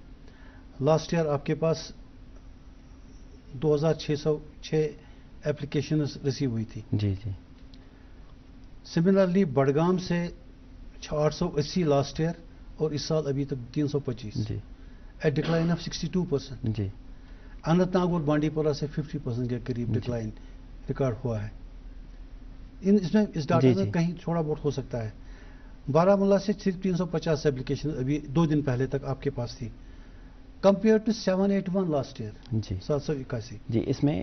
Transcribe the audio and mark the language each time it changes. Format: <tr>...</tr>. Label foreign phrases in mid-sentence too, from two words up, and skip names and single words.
<en>last year</en> <ur>آپ کے پاس 2,606</ur> <en>applications receive</en> <ur>ہوئی تھی. جی جی. سملرلی بڑگام سے 880</ur> <en>last year,</en> <ur>اور اس سال ابھی تک 325. جی.</ur> <en>a decline of 62%.</en> <ur>جی. اننت ناگ اور بانڈی پورہ سے 50% کے قریب</ur> <en>decline record</en> <ur>ہوا ہے. اس میں اس ڈاٹا میں کہیں تھوڑا بہت ہو سکتا ہے. بارہمولہ سے صرف 350 اپلیکیشن ابھی 2 دن پہلے تک آپ کے پاس تھی,</ur> <en>compare to 781 last year.</en> <ur>جی 781. جی. اس میں</ur>